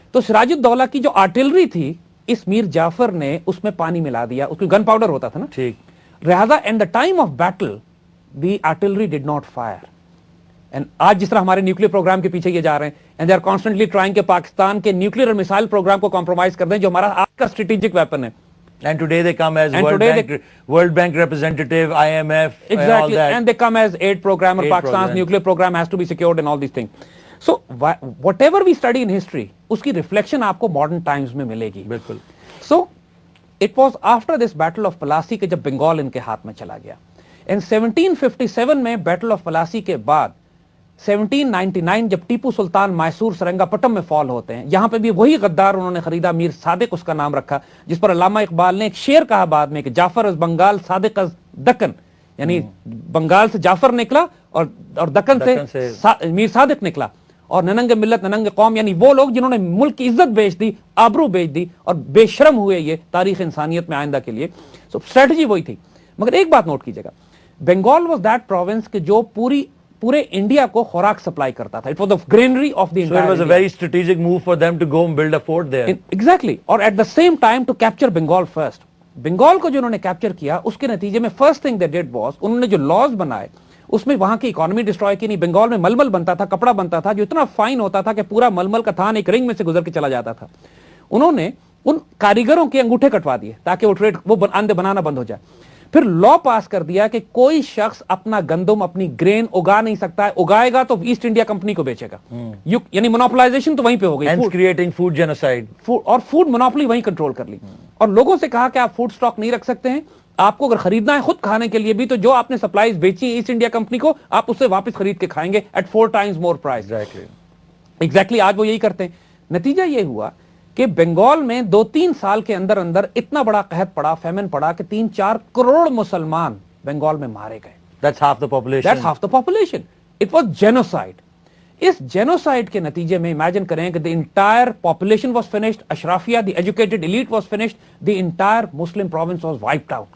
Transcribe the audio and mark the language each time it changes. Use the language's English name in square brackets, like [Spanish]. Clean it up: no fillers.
[Urdu] تو سراج الدولہ کی جو آرٹلری تھی, اس میر جعفر نے اس میں پانی ملا دیا, اس میں گن پاؤڈر ہوتا تھا نا. ٹھیک. لہذا [English] in the time of battle the artillery did not fire. [Urdu] And آج جس طرح ہمارے نیوکلیر پروگرام کے پیچھے یہ جا رہے ہیں, [English] and they are constantly trying [Urdu] کہ پاکستان کے نیوکلیر اور میسائل پروگرام کو کمپرومائز کر دیں, جو ہمارا آج کا اسٹریٹجک ویپن ہے. [English] And today they come as World Bank representative, IMF, exactly, all that. and they come as aid program, or Pakistan's nuclear program has to be secured and all these things. So whatever we study in history, [Urdu] uski reflection aapko modern times mein milegi. بالکل. [English] So it was after this battle of Plassey [Urdu] کہ جب بنگال ان کے ہاتھ میں چلا گیا. In 1757 میں battle of Plassey کے بعد 1799 جب ٹیپو سلطان میسور سرنگا پٹم میں فال ہوتے ہیں, یہاں پہ بھی وہی غدار انہوں نے خریدا, میر صادق اس کا نام رکھا, جس پر علامہ اقبال نے ایک شعر کہا بعد میں کہ جعفر از بنگال صادق از دکن, یعنی بنگال سے جعفر نکلا اور دکن سے میر صادق نکلا, اور نننگ ملت نننگ قوم, یعنی وہ لوگ جنہوں نے ملک کی عزت بیچ دی, آبرو بیچ دی, اور بے شرم ہوئے یہ تاریخ انسانیت میں آئندہ کے لیے. سو اسٹریٹجی وہی تھی. مگر ایک بات نوٹ کیجیے گا, بنگال واز دیٹ پروونس کہ جو پورے انڈیا کو خوراک سپلائی کرتا تھا. [English] It was the granary of the entire So it was a very strategic move for them to go and build a fort there. Exactly. اور at the same time to capture Bengal first. [Urdu] Bengal کو جو انہوں نے capture کیا, اس کے نتیجے میں first thing [English] they did was [Urdu] انہوں نے جو لاز بنائے اس میں وہاں کی اکانومی ڈسٹروائے کی. نہیں, بنگال میں ململ بنتا تھا, کپڑا بنتا تھا جو اتنا فائن ہوتا تھا کہ پورا ململ کا تھان ایک رنگ میں سے گزر کے چلا جاتا تھا. انہوں نے ان کاریگروں کے انگوٹھے کٹوا دیے تاکہ وہ ٹریڈ وہ بنانا بند ہو جائے. پھر لا پاس کر دیا کہ کوئی شخص اپنا گندم اپنی گرین اگا نہیں سکتا ہے, اگائے گا تو ایسٹ انڈیا کمپنی کو بیچے گا. یعنی مونوپلائزیشن تو وہیں پہ ہو گئی, کریٹنگ فوڈ جینوسائیڈ, اور فوڈ مونوپلی وہیں کنٹرول کر لی. اور لوگوں سے کہا کہ آپ فوڈ سٹاک نہیں رکھ سکتے ہیں, آپ کو اگر خریدنا ہے خود کھانے کے لیے بھی, تو جو آپ نے سپلائیز بیچی ایسٹ انڈیا کمپنی کو, آپ اس سے واپس خرید کے کھائیں گے at [English] 4 times more price. [Urdu] Exactly آج وہ یہی کرتے ہیں. نتیجہ یہ ہوا کہ بنگال میں 2-3 سال کے اندر اتنا بڑا قحط پڑا, فیمن پڑا کہ 3-4 کروڑ مسلمان بنگال میں مارے گئے. [English] That's half the population. That's half the population. It was genocide. [Urdu] اس genocide کے نتیجے میں امیجن کریں کہ [English] the entire population was finished, اشرافیہ, the educated elite was finished, the entire Muslim province was wiped out.